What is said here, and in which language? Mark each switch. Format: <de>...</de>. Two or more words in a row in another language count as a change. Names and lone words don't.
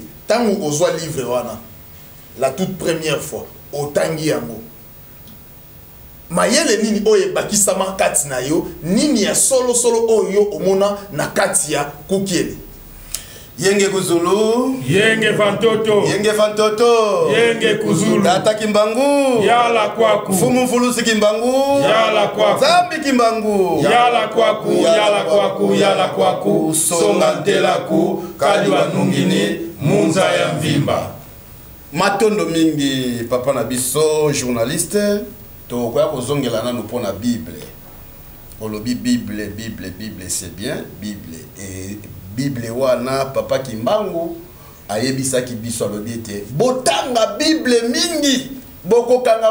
<ln>Tangu ozwa livre wana</ln> <fr>la toute première fois</fr> <ln>otangi yango. Mayele nini oye bakisama kati na yo nini ya solo oyo omona na kati ya kukieli.</ln> <kg>Yenge Kuzulu, Yenge Fantoto, Yenge Kuzulu, Tata Kimbangu, Yala Kwaku, Fumu Fulusi Kimbangu, Yala Kwaku, Zambi Kimbangu, Yala Kwaku, Yala Kwaku, Yala Kwaku, Songantelaku, Kaliwa Nungini, Munza ya Mvimba.</kg> <ln>Matondo mingi papa na biso journaliste to kwa kozongela nanu pona Bible. Olobi Bible</ln> <fr>c'est bien,</fr> <ln>Bible et Bible wana papa Kimbangu ayebisaki biso alobi ete botanga Bible mingi bokokanga</ln>